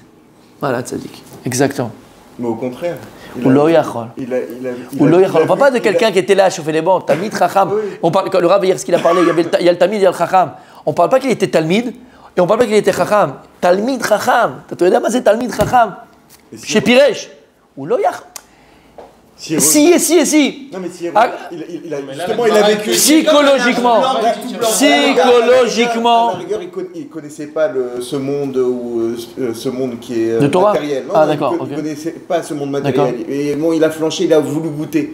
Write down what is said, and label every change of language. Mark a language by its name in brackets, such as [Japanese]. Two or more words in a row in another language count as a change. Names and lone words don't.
[French] Voilà, Tzadik. Exactement. Mais au contraire. [Hebrew] הוא לא יכול. [French] On ne parle pas de quelqu'un qui était là à chauffer les bancs. [Hebrew] תלמיד חכם. [French] On parle, le Rav hier, ce qu'il a parlé, il y a le Talmid, il y a le Chacham. On ne parle pas qu'il était Talmid, et on ne parle pas qu'il était Chacham. [Hebrew] תלמיד חכם. [French] Tu sais c'est [Hebrew] תלמיד חכם. שפירש. הוא לא יכול. [French] Si. Non mais si il a vécu psychologiquement. À la rigueur, il connaissait pas ce monde qui est matériel. Non, d'accord. Il connaissait pas ce monde matériel. Et bon, il a flanché, il a voulu goûter.